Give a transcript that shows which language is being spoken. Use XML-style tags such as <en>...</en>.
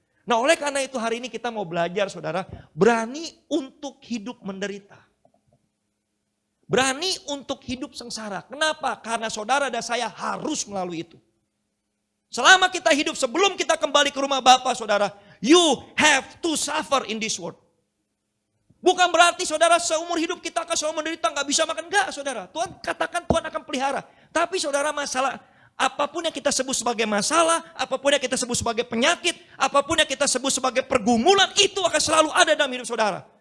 <id>Nah oleh karena itu hari ini kita mau belajar saudara. Berani untuk hidup menderita. Berani untuk hidup sengsara. Kenapa? Karena saudara dan saya harus melalui itu. Selama kita hidup sebelum kita kembali ke rumah Bapa saudara.</id> <en>You have to suffer in this world.</en> <id>Bukan berarti saudara seumur hidup kita akan selalu menderita, gak bisa makan. Enggak saudara, Tuhan katakan Tuhan akan pelihara. Tapi saudara masalah, apapun yang kita sebut sebagai masalah, apapun yang kita sebut sebagai penyakit, apapun yang kita sebut sebagai pergumulan, itu akan selalu ada dalam hidup saudara.</id>